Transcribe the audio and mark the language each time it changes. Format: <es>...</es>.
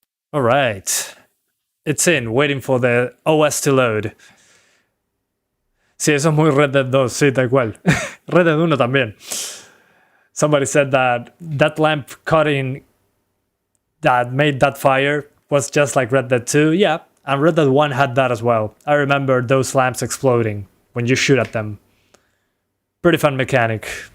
<en>All right. It's in, waiting for the OS to load.</en> <es>Sí, eso es muy Red Dead 2, sí, tal cual. Red Dead 1 también.</es> <en>Somebody said that that lamp cutting that made that fire was just like Red Dead 2. Yeah, and Red Dead 1 had that as well. I remember those lamps exploding when you shoot at them. Pretty fun mechanic.</en>